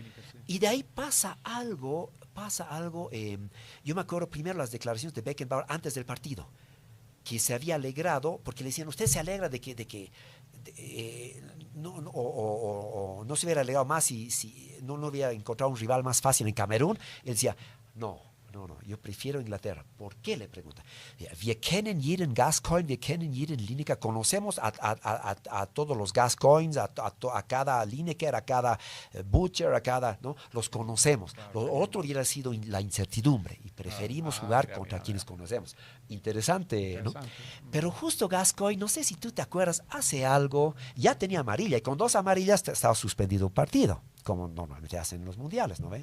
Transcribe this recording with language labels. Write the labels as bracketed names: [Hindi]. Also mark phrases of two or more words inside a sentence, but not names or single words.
[Spanish] Y de ahí pasa algo, yo me acuerdo primero las declaraciones de Beckenbauer antes del partido, que se había alegrado, porque le decían, usted se alegra de que no se hubiera alegrado más si no hubiera encontrado un rival más fácil en Camerún. Él decía, no, yo prefiero Inglaterra. ¿Por qué? Le pregunta. [German] Wir kennen jeden Gascoigne, wir kennen jeden Lineker. [Spanish] Conocemos a todos los Gascoignes, a cada Lineker, a cada Butcher, a cada, ¿no? Los conocemos. Lo otro hubiera sido la incertidumbre y preferimos jugar contra quienes conocemos. Interesante, ¿no? Pero justo Gascoigne, no sé si tú te acuerdas, hace algo, ya tenía amarilla y con 2 amarillas estaba suspendido un partido, como normalmente hacen en los mundiales, ¿no ve?